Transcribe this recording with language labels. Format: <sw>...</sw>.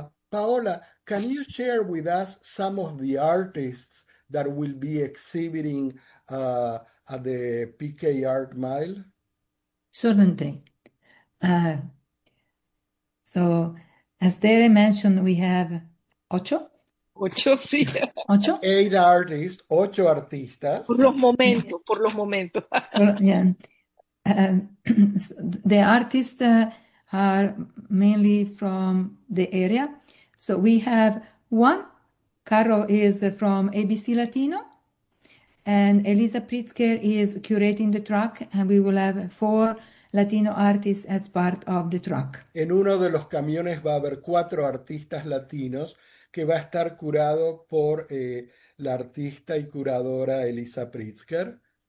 <en>Paola, can you share with us some of the artists that will be exhibiting at the PK Art Mile? Certainly. So, as Tere mentioned, we have ocho.</en> <es>Ocho, sí. Ocho.</es> <en>Eight artists,</en> <es>ocho artistas. Por los momentos, por los momentos.</es> <en>The artists are mainly from the area. So we have one, Carlo is from ABC Latino, and Elisa Pritzker is curating the track, and we will have four Latino artists as part of the track.</en> <es>En uno de los camiones va a haber cuatro artistas latinos que va a estar curado por la artista y curadora Elisa Pritzker.</es>